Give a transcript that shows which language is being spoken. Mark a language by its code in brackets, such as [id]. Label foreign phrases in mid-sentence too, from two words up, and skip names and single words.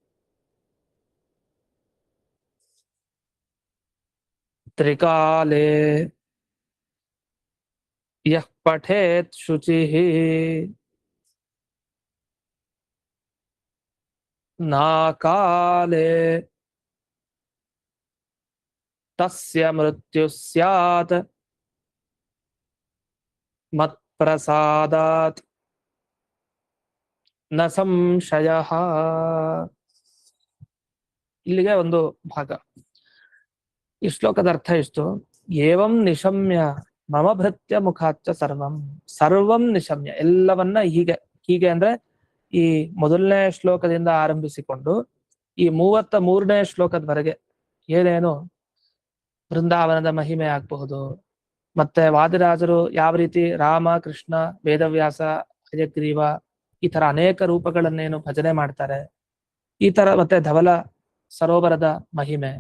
[sa] ತ್ರಿಕಾಲೇ ಯಃ ಪಠೇತ್ ಶುಚಿಃ ನಾಕಾಲೇ ತಸ್ಯ ಮೃತ್ಯು ಸ್ಯಾತ್ ಮತ್ಪ್ರಸಾದಾತ್ ನ ಸಂಶಯಃ. [kn] ಇಲ್ಲಿಗೆ ಒಂದು ಭಾಗ. ಈ ಶ್ಲೋಕದ ಅರ್ಥ ಇಷ್ಟು. [sa] ಏವಂ ನಿಶಮ್ಯ ಮಮ ಭೃತ್ಯ ಮುಖಾಚ್ಚ ಸರ್ವಂ. ಸರ್ವಂ ನಿಶಮ್ಯ, [kn] ಎಲ್ಲವನ್ನ ಹೀಗೆ ಹೀಗೆ ಅಂದ್ರೆ ಈ ಮೊದಲನೇ ಶ್ಲೋಕದಿಂದ ಆರಂಭಿಸಿಕೊಂಡು ಈ 33ನೇ ಶ್ಲೋಕದವರೆಗೆ ಏನೇನು ಬೃಂದಾವನದ ಮಹಿಮೆ ಆಗಬಹುದು, ಮತ್ತೆ ವಾದಿರಾಜರು ಯಾವ ರೀತಿ ರಾಮ, ಕೃಷ್ಣ, ವೇದವ್ಯಾಸ, ಹಯಗ್ರೀವ ಈ ತರ ಅನೇಕ ರೂಪಗಳನ್ನೇನು ಭಜನೆ ಮಾಡ್ತಾರೆ, ಈ ತರ ಮತ್ತೆ ಧವಲ ಸರೋವರದ ಮಹಿಮೆ.